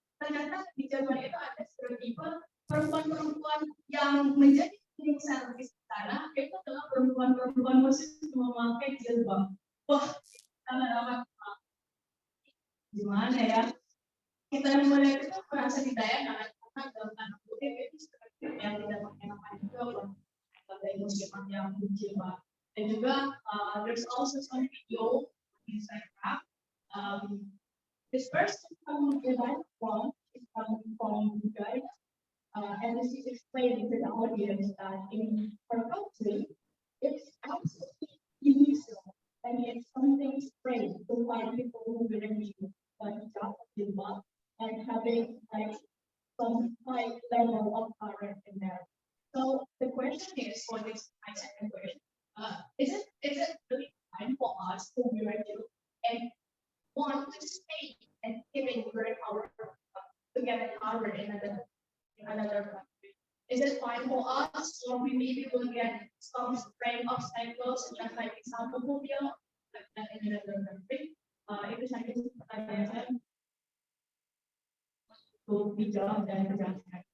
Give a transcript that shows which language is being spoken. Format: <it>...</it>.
<id>Ternyata di Jerman itu ada stereotipe perempuan-perempuan yang menjadi cleaning service di sana itu adalah perempuan-perempuan muslim yang memakai jilbab. Wah, sangat-sangat gimana ya? Kita yang melihat itu merasa didayangkan karena dalam tanda kutip itu stereotip yang tidak mengenakan juga dari muslimat yang berjilbab. Dan juga</id> <en>there's also some video in Instagram. This person from Iran is coming from Uganda, and this is explaining to the audience that in her country it's absolutely unusual and it's something strange to find people who wearing jilbab and having like some high level of courage in there. So the question is, for this my second question, is it really time for us to wear it and want to stay and giving great power to get covered in another country? Is it fine for us, or we maybe will get some strange obstacles such as like Islamophobia like that in another country?</en> <id>Itu saja pertanyaan saya. Untuk dijawab dan dijelaskan.</id>